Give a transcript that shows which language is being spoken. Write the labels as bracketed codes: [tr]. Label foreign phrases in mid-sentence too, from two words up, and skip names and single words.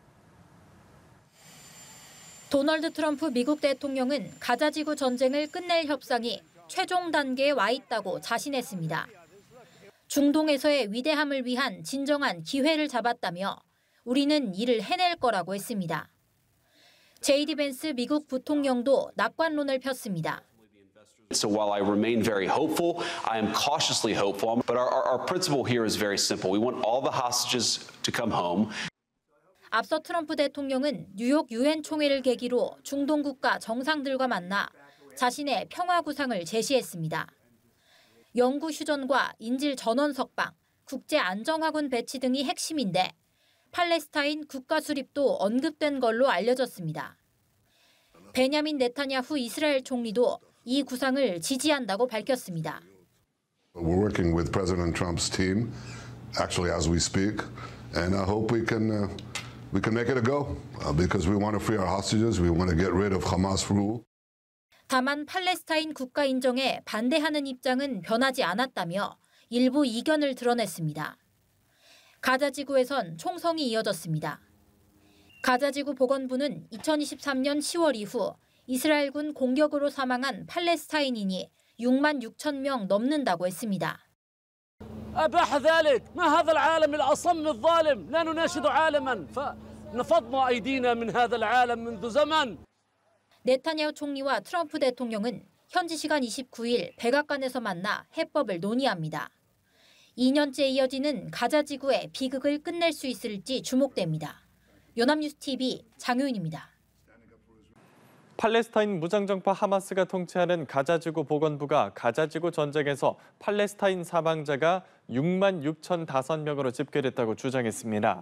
[ko] 도널드 트럼프 미국 대통령은 가자지구 전쟁을 끝낼 협상이 최종 단계에 와 있다고 자신했습니다. 중동에서의 위대함을 위한 진정한 기회를 잡았다며 우리는 이를 해낼 거라고 했습니다. 제이디 벤스 미국 부통령도 낙관론을 폈습니다. [en] So while I remain very hopeful, I am cautiously hopeful. But our principle here is very simple. We want all the hostages to come home. [ko] 앞서 트럼프 대통령은 뉴욕 유엔 총회를 계기로 중동 국가 정상들과 만나 자신의 평화 구상을 제시했습니다. 영구 휴전과 인질 전원 석방, 국제 안정화군 배치 등이 핵심인데 팔레스타인 국가 수립도 언급된 걸로 알려졌습니다. 베냐민 네타냐후 이스라엘 총리도 이 구상을 지지한다고 밝혔습니다. [en] We're working with President Trump's team, actually as we speak, and I hope we can make it a go because we want to free our hostages, we want to get rid of Hamas rule. [ko] 다만 팔레스타인 국가 인정에 반대하는 입장은 변하지 않았다며 일부 이견을 드러냈습니다. 가자지구에선 총성이 이어졌습니다. 가자지구 보건부는 2023년 10월 이후 이스라엘군 공격으로 사망한 팔레스타인인이 6만 6천 명 넘는다고 했습니다. [ar] أباح ذلك ما هذا العالم الأصم الظالم لا نناشد عالما فنفضنا أيدينا من هذا العالم منذ زمن. [ko] 네타냐후 총리와 트럼프 대통령은 현지 시간 29일 백악관에서 만나 해법을 논의합니다. 2년째 이어지는 가자지구의 비극을 끝낼 수 있을지 주목됩니다. 연합뉴스TV 장효인입니다. 팔레스타인 무장정파 하마스가 통치하는 가자지구 보건부가 가자지구 전쟁에서 팔레스타인 사망자가 6만 6,005명으로 집계됐다고 주장했습니다.